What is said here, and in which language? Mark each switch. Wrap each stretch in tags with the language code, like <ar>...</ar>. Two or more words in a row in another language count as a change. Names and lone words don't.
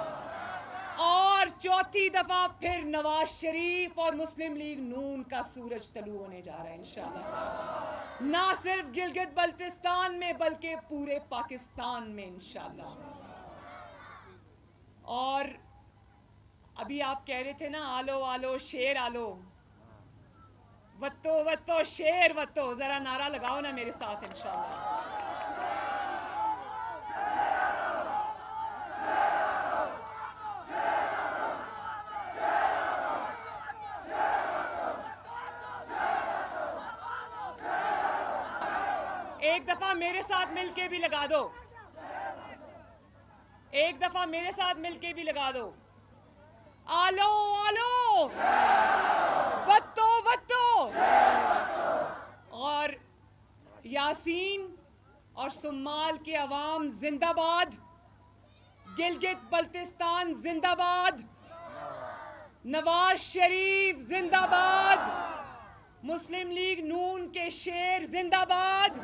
<ur>اور چوتھی دفعہ پھر نواز شریف اور مسلم لیگ نون کا سورج طلوع ہونے جا رہا ہے</ur> <ar>انشاءاللہ.</ar> <ur>نہ صرف گلگت بلتستان میں بلکہ پورے پاکستان میں</ur> <ar>انشاءاللہ.</ar> <ur>اور ابھی آپ کہہ رہے تھے نا آلو آلو شیر آلو وتو وتو شیر وتو. ذرا نعرہ لگاؤ نا میرے ساتھ</ur> <ar>انشاءاللہ.</ar> <ur>ایک دفعہ میرے ساتھ مل کے بھی لگا دو. ایک دفعہ میرے ساتھ مل کے بھی لگا دو. آلو آلو وتو وتو. اور یاسین اور سمال کے عوام زندہ باد. گلگت بلتستان زندہ باد. نواز شریف زندہ باد. مسلم لیگ نون کے شیر زندہ باد.</ur>